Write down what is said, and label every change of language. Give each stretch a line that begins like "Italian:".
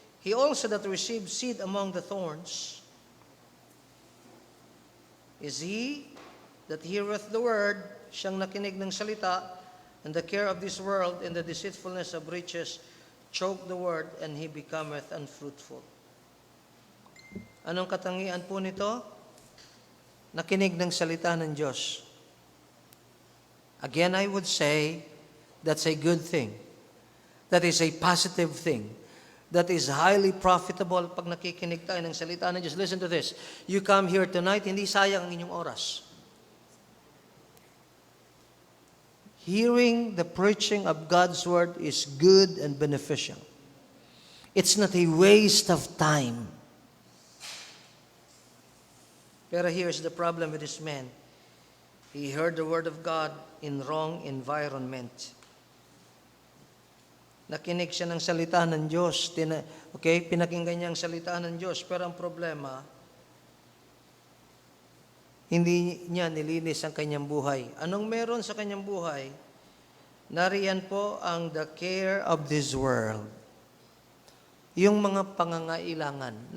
English: He also that received seed among the thorns is he that heareth the word,
Filipino: siyang nakinig ng salita,
English: and the care of this world and the deceitfulness of riches choke the word, and he becometh unfruitful.
Filipino: Anong katangian po nito? Nakinig ng salita ng Diyos.
English: Again, I would say, that's a good thing. That is a positive thing. That is highly profitable
Filipino: pag nakikinig tayo ng salita ng Diyos.
English: Listen to this. You come here tonight,
Filipino: hindi sayang ang inyong oras.
English: Hearing the preaching of God's word is good and beneficial. It's not a waste of time. Pero here's the problem with this man. He heard the word of God in wrong environment.
Filipino: Nakinig siya ng salita ng Diyos. Pinakinggan niya ang salita ng Diyos. Pero ang problema, hindi niya nilinis ang kanyang buhay. Anong meron sa kanyang buhay? Nariyan po ang
English: the care of this world.
Filipino: Yung mga pangangailangan.